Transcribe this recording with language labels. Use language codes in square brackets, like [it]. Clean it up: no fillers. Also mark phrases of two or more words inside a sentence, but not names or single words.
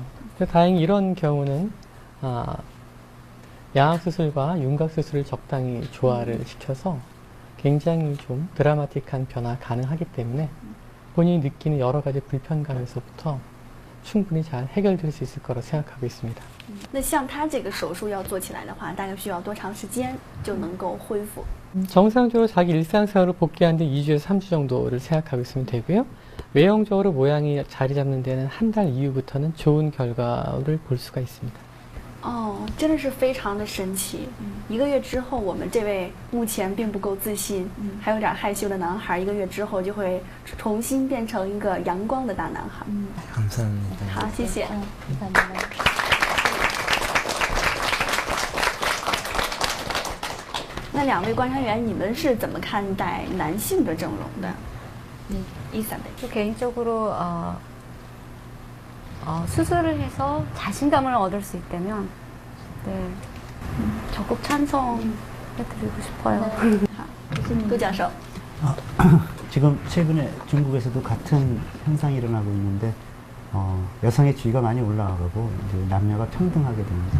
[ko] 다행히 이런 경우는 양악수술과 윤곽수술을 적당히 조화를 시켜서 굉장히 좀 드라마틱한 변화가 가능하기 때문에 본인이 느끼는 여러 가지 불편감에서부터 충분히 잘 해결될 수 있을 거라고 생각하고 있습니다. [zh] 那像他这个手术要做起来的话，大概需要多长时间就能够恢复？ [ko] 정상적으로 자기 일상생활로 복귀하는데 2주에서 3주 정도를 생각하고 있으면 되고요. 외형적으로 모양이 자리 잡는 데는 한 달 이후부터는 좋은 결과를 볼 수가 있습니다. [zh] 真的是非常的神奇。1个月之后，我们这位目前并不够自信，还有点害羞的男孩，1个月之后就会重新变成一个阳光的大男孩。 [ko] 감사합니다. [zh] 好，谢谢。 那两位观察员，你们是怎么看待男性的整容的？이사벨. [ko] 개인적으로 수술을 해서 자신감을 얻을 수 있다면 네, 적극 찬성해드리고 싶어요. 도교授. 지금 최근에 중국에서도 같은 현상이 일어나고 있는데 여성의 지위가 많이 올라가고 이제 남녀가 평등하게 되는 거죠.